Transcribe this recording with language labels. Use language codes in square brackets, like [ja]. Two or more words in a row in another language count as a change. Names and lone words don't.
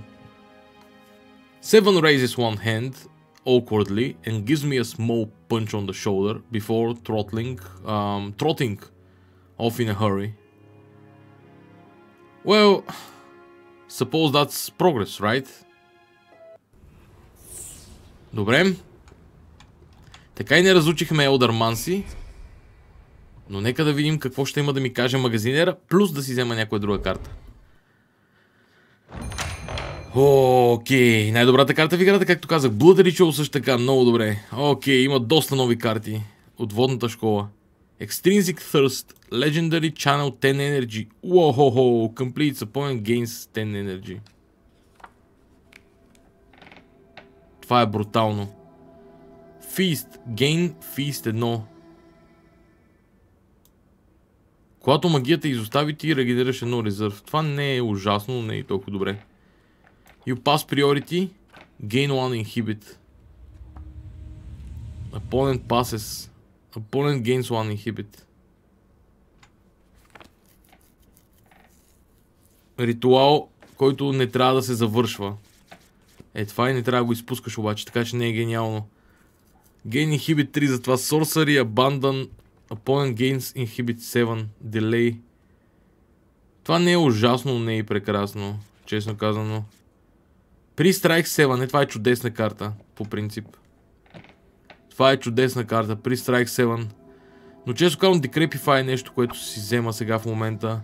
[en] Seven raises one hand awkwardly and gives me a small punch on the shoulder before trotting off in a hurry. Well, suppose that's progress, right? [bg] Добре. Така и не разучихме Елдърманси, но нека да видим какво ще има да ми каже магазинера, плюс да си взема някоя друга карта. Окей, най-добрата карта в играта, както казах. Blood Ritual също така, много добре. Окей, има доста нови карти от водната школа. [en] Extrinsic Thirst, Legendary Channel 10 Energy. Уохо, Complete Opponent Gains 10 Energy. [bg] Това е брутално. [en] Feast, Gain Feast 1. [bg] Когато магията изостави, ти регенерираш едно резерв. Това не е ужасно, но не е толкова добре. [en] You pass priority, gain 1 inhibit. Opponent passes. Opponent gains 1 inhibit. [bg] Ритуал, който не трябва да се завършва. Това и не трябва да го изпускаш обаче, така че не е гениално. [en] Gain inhibit 3, затова Sorcery, Abandon, Opponent gains inhibit 7, Delay. [bg] Това не е ужасно, но не е и прекрасно, честно казано. При Strike 7, това е чудесна карта, по принцип. Това е чудесна карта, при Strike 7. Но често казвам, Decrepify е нещо, което си взема сега в момента.